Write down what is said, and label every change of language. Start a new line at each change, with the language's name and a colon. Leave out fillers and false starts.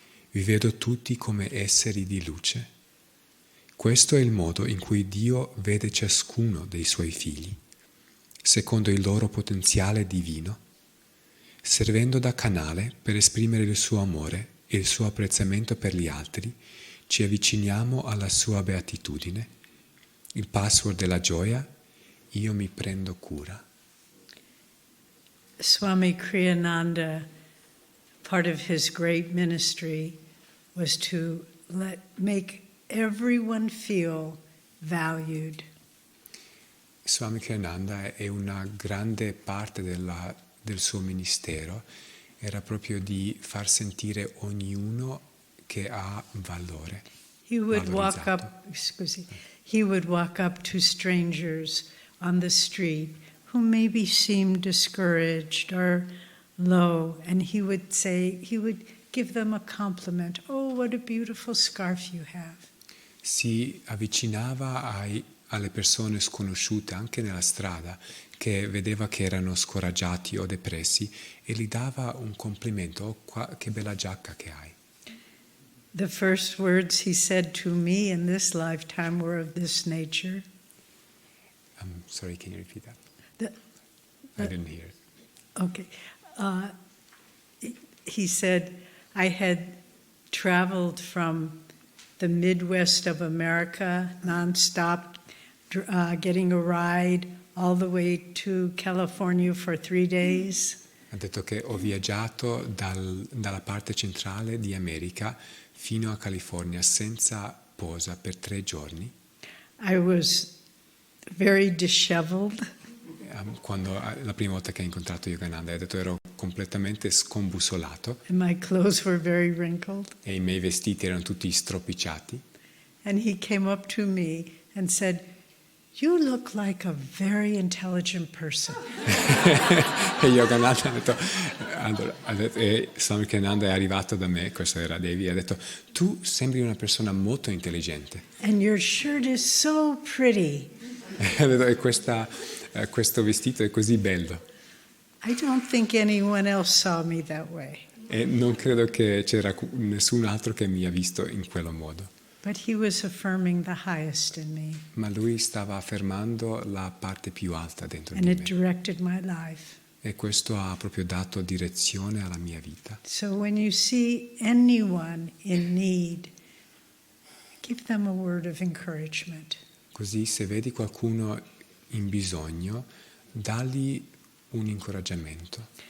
Italian: Vi vedo tutti come esseri di luce." Questo è il modo in cui Dio vede ciascuno dei suoi figli, secondo il loro potenziale divino, servendo da canale per esprimere il suo amore e il suo apprezzamento per gli altri. Ci avviciniamo alla sua beatitudine. Il password della gioia, io mi prendo cura.
English: Swami Kriyananda, part of his great ministry was to make everyone feel valued.
Italian: Swami Ananda è una grande parte del suo ministero, era proprio di far sentire ognuno che ha valore.
English: He would walk
Italian: valorizzato.
English: He would walk up to strangers on the street who maybe seemed discouraged or low, and he would give them a compliment. "Oh, what a beautiful scarf you have."
Italian: Si avvicinava alle persone sconosciute anche nella strada, che vedeva che erano scoraggiati o depressi, e gli dava un complimento: "Oh, che bella giacca che hai."
English: The first words he said to me in this lifetime were of this nature. Sorry, can you repeat that? The- I didn't hear it. Okay. He said, I had traveled from the Midwest of America nonstop, getting a ride all the way to California for 3 days.
Italian: Ha detto che ho viaggiato dalla parte centrale di America fino a California senza posa per 3 giorni.
English: I was very disheveled.
Italian: Quando la prima volta che ho incontrato Yogananda, ha detto ero completamente scombussolato
English: And my clothes were very wrinkled.
Italian: e i miei vestiti erano tutti stropicciati.
English: And he came up to me and said, "You look like a very intelligent person."
Italian: E Yogananda e Swami Ananda è arrivato da me, questo era Devi, e ha detto tu sembri una persona molto intelligente.
English: And your shirt is so pretty.
Italian: Ha detto, e questo vestito è così bello.
English: I don't think anyone else saw me that way.
Italian: E non credo che c'era nessun altro che mi ha visto in quello modo.
English: But he was affirming the highest in me.
Italian: Ma lui stava affermando la parte più alta dentro
English: And
Italian: di
English: it
Italian: me.
English: directed my life.
Italian: E questo ha proprio dato direzione alla mia vita.
English: So when you see anyone in need, give them a word of encouragement.
Italian: Così se vedi qualcuno in bisogno, dagli un incoraggiamento.